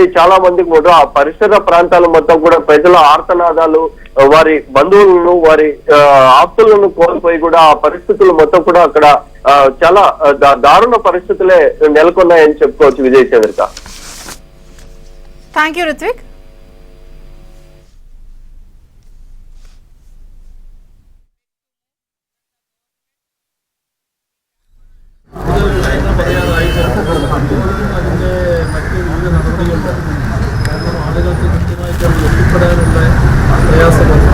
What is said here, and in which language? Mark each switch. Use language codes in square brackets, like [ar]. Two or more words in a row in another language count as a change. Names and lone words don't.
[te] చాలా మందికి కూడా ఆ పరిసర ప్రాంతాలు మొత్తం కూడా ప్రజల ఆర్తనాదాలు, వారి బంధువులను, వారి ఆప్తులను కోల్పోయి కూడా ఆ పరిస్థితులు మొత్తం కూడా అక్కడ చాలా దారుణ పరిస్థితులే నెలకొన్నాయని చెప్పుకోవచ్చు. విజయ్ చంద్రిక. [en] Thank you రిత్విక్. [ml] അതിൻ്റെ മറ്റ് വിവിധ നടപടികളുണ്ട്. കാരണം ആളുകൾക്ക് കൃത്യമായിട്ട് അവിടെ എത്തിപ്പെടാനുള്ള പ്രയാസമുണ്ട്.